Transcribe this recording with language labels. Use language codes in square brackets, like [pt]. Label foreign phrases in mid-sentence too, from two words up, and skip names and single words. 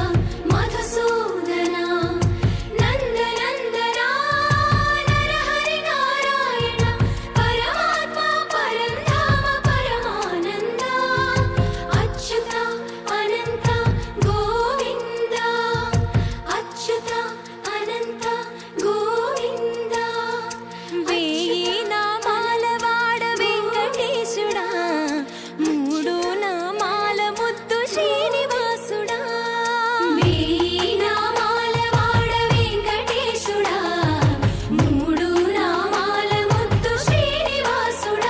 [kn] ಮಧುಸೂದನ, ನಂದ ನಂದನ ನರಹರಿ ನಾರಾಯಣ ಪರಮಾತ್ಮ ಪರಂಧಾಮ ಪರಮಾನಂದ, ಅಚ್ಯುತ ಅನಂತ ಗೋವಿಂದ, ಅಚ್ಯುತ ಅನಂತ ಗೋವಿಂದ. [te] వేయి నామాల వాడ వెంకటేశుడా, మూడు నామాల ముద్దు శ్రీనివాసుడా. వేయి నామాల వాడ వెంకటేశుడా, మూడు నామాల ముద్దు శ్రీనివాసుడా.